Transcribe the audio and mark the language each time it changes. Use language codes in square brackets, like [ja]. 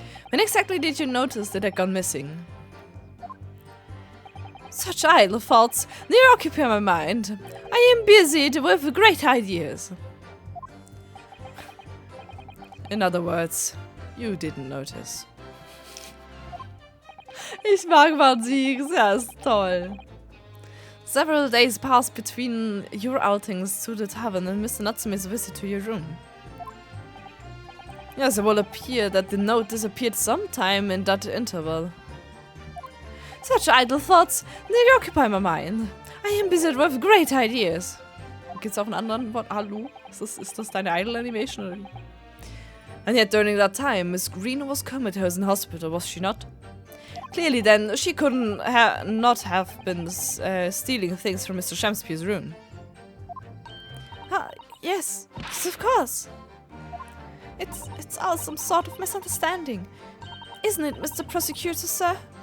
[en] When exactly did you notice that it gone missing? Such idle thoughts near occupy my mind. I am busied with great ideas. In other words, you didn't notice. [de] Ich mag Van Sieg, er ist toll. [en] Several days passed between your outings to the tavern and Mr. Natsume's visit to your room. Yes, it will appear that the note disappeared sometime in that interval. Such idle thoughts nearly occupy my mind. I am busy with great ideas. [de] Gibt's auch einen anderen Wort? Hallo? Ist das deine idle animation? Oder? [en] And yet during that time, Miss Green was comatose in hospital, was she not? Clearly then, she couldn't not have been stealing things from Mr. Shamspeare's room. Yes, of course. It's all some sort of misunderstanding. Isn't it, Mr. Prosecutor, sir?